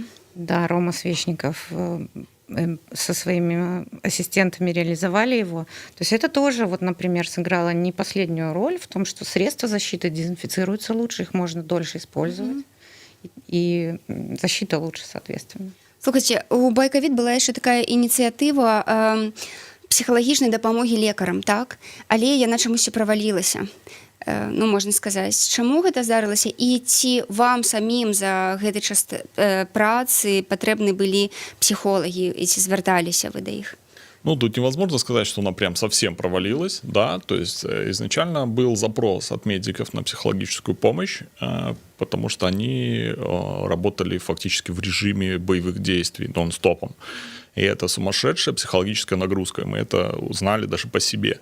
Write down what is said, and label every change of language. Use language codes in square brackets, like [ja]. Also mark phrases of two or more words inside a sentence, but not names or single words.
[ru] Да, Рома Свечников со своими ассистентами реализовали его. То есть это тоже, вот, например, сыграло не последнюю роль в том, что средства защиты дезинфицируются лучше, их можно дольше использовать, и защита лучше, соответственно. [be] Слухайте, у Байковід была яшчэ такая ініцыятыва псіхалагічнай дапамогі лекарам, так? Але яна чамусьці правалілася. Ну, можна сказаць, чаму гэта здарылася, і ці вам самім за гэты час працы патрэбны былі псіхолагі, і ці звярталіся вы да іх? [ru] Ну, тут невозможно сказать, что она прям совсем провалилась, да, то есть изначально был запрос от медиков на психологическую помощь, потому что они работали фактически в режиме боевых действий нон-стопом. И это сумасшедшая психологическая нагрузка, мы это узнали даже по себе.